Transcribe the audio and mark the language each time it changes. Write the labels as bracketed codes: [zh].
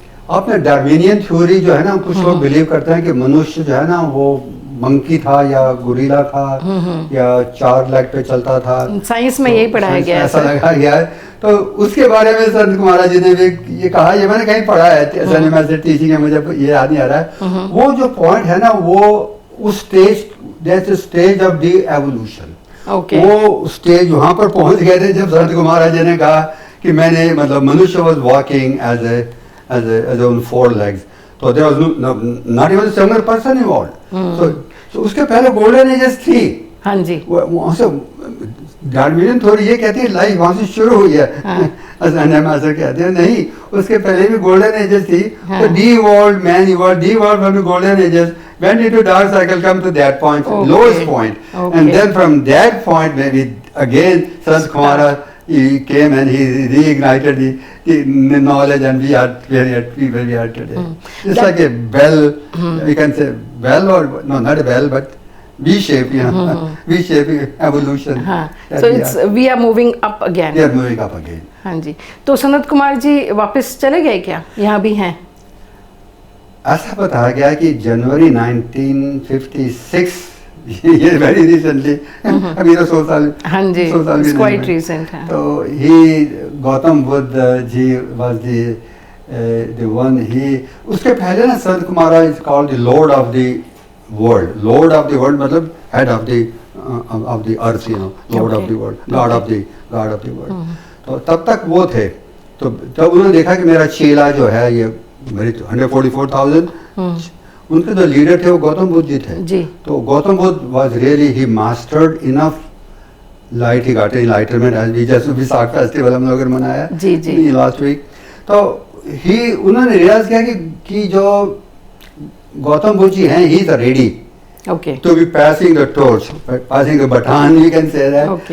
[hi] आपने Darwinian theory जो है ना, कुछ लोग बिलीव करते हैं कि मनुष्य जो है ना वो मंकी था या गुरीला था या 4 लेग पे चलता था। साइंस में यही पढ़ाया गया है, ऐसा लगा गया है। तो उसके बारे में संत कुमारा जी ने भी ये कहा, ये मैंने कहीं पढ़ा है, टीचिंग है, मुझे ये याद नहीं आ रहा है। वो जो पॉइंट है ना, वो उस stage [en] that's the stage of the evolution. Okay. [hi] वो स्टेज वहाँ पर पहुँच गए थे जब संत कुमार जी ने कहा कि मैंने मतलब मनुष्य was walking as on four legs. [en] So there was not even a single person involved. [hi] So उसके पहले गोल्डन एजेस थी. हाँ जी. वहाँ से डार्विनियन थोड़ी ये कहती है लाइफ वहाँ से शुरू हुई है. ऐसा कहते हैं नहीं, उसके पहले भी गोल्डन एजेस थी. [en] तो de-evolved, man evolved, de-evolved from the golden ages, went into dark cycle, come to that point, lowest point. And then from that point maybe again Sant Kumara he came and he reignited the knowledge, and we are where we are today. It's like a bell, we can say bell, or no, not a bell, but V-shape, V-shape evolution. So we are moving up again. We are moving up again. [hi] हाँ जी. तो सनत कुमार जी वापस चले गए क्या? यहाँ भी हैं? ऐसा बताया गया कि जनवरी 1956, ये वेरी रिसेंटली, अभी तो 100 साल. [en] हाँ जी. It's quite recent. तो Gautam Buddha ji was the one. उसके पहले ना Sant Kumara is called the Lord of the world. Lord of the world मतलब head of the earth, Lord of the world, God of the world. [hi] तो तब तक वो थे. तो जब उन्होंने देखा कि मेरा चेला जो है ये मेरी 144,000, उनके जो लीडर थे वो गौतम बुद्ध जी थे जी. तो [en] Gautam Buddha was really, he mastered enough light, he got enlightenment, as we just Visakh festival हम लोगों ने मनाया [hi] जी जी [en] Last week. [hi] तो उन्होंने रियलाइज किया कि जो गौतम बुद्ध जी हैं, he is ready to be passing the torch, passing the baton, you can say that.